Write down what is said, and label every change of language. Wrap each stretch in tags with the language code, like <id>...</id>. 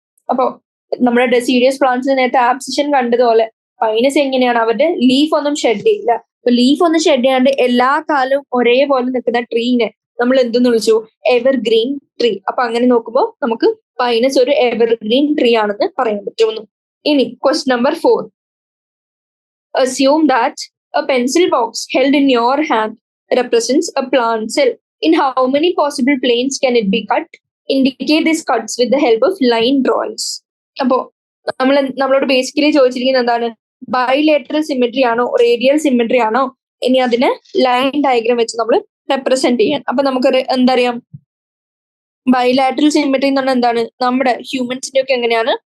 <ml>അപ്പൊ നമ്മുടെ ഡെസീഡിയസ് പ്ലാന്റ്സിൽ നേരത്തെ ആബ്സിഷൻ കണ്ടതുപോലെ പൈനസ് എങ്ങനെയാണ്? അവരുടെ ലീഫ് ഒന്നും ഷെഡ് ചെയ്യില്ല. അപ്പൊ ലീഫ് ഒന്നും ഷെഡ് ചെയ്യാണ്ട് എല്ലാ കാലവും ഒരേപോലെ നിൽക്കുന്ന ട്രീനെ നമ്മൾ എന്തെന്ന് വിളിച്ചു? Evergreen tree. അപ്പൊ അങ്ങനെ നോക്കുമ്പോൾ നമുക്ക് പൈനസ് ഒരു എവർഗ്രീൻ ട്രീ ആണെന്ന് പറയാൻ പറ്റുന്നു. ഇനി question number 4.</ml> <en>Assume that a pencil box held in your hand represents a plant cell. In how many possible planes can it be cut? Indicate these cuts with the help of line drawings.</en> <ml>അപ്പോ നമ്മളോട് basically ചോദിച്ചിരിക്കുന്നത് എന്താണ്? Bilateral symmetry ആണോ, radial symmetry ആണോ, ഇനി അതിന് line diagram വെച്ച് നമ്മൾ റെപ്രസെന്റ് ചെയ്യാൻ. അപ്പൊ നമുക്കൊരു എന്തറിയാം? ബൈലാറ്ററൽ സിമെട്രി എന്ന് പറഞ്ഞാൽ എന്താണ്? നമ്മുടെ ഹ്യൂമൻസിന്റെ ഒക്കെ എങ്ങനെയാണ്?</ml>